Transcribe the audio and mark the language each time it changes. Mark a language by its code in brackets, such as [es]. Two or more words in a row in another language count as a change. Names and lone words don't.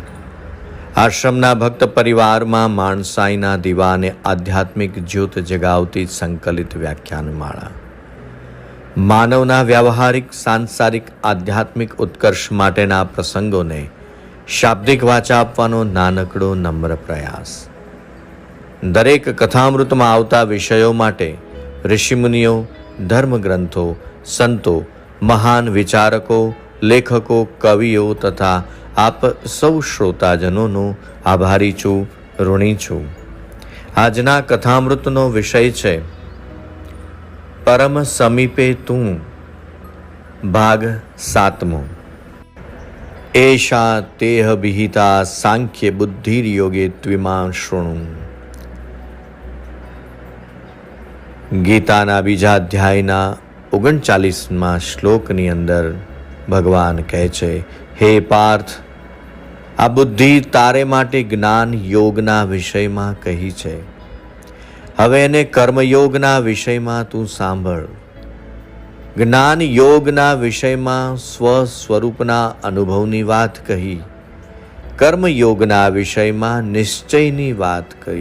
[gu] આશ્રમના ભક્ત પરિવાર માં માણસાઈના દીવા ને આધ્યાત્મિક જ્યોત જગાવતી સંકલિત વ્યાખ્યાનમાળા માનવના વ્યાવહારિક સાંસારિક આધ્યાત્મિક ઉત્કર્ષ માટેના પ્રસંગોને શાબ્દિક વાચા आपવાનો નાનકડો નમ્ર પ્રયાસ। દરેક કથામૃતમાં આવતા વિષયો માટે ઋષિમુનિઓ, ધર્મગ્રંથો, સંતો, મહાન વિચારકો, લેખકો, કવિઓ તથા આપ સૌ શ્રોતાજનોનો આભારી છું, ઋણી છું। આજના કથામૃતનો વિષય છે પરમ સમીપે તું, ભાગ 7મો। [sa] एषा तेह विहिता सांख्य बुद्धिर्योगे त्विमां शृणु। [gu] ગીતાના બીજા અધ્યાયના 39માં શ્લોકની અંદર ભગવાન કહે છે, હે પાર્થ, આ બુદ્ધિ તારે માટે જ્ઞાન યોગના વિષયમાં કહી છે, હવે એને કર્મયોગના વિષયમાં તું સાંભળ। જ્ઞાન યોગના વિષયમાં સ્વ સ્વરૂપના અનુભવની વાત કહી, કર્મયોગના વિષયમાં નિશ્ચયની વાત કહી।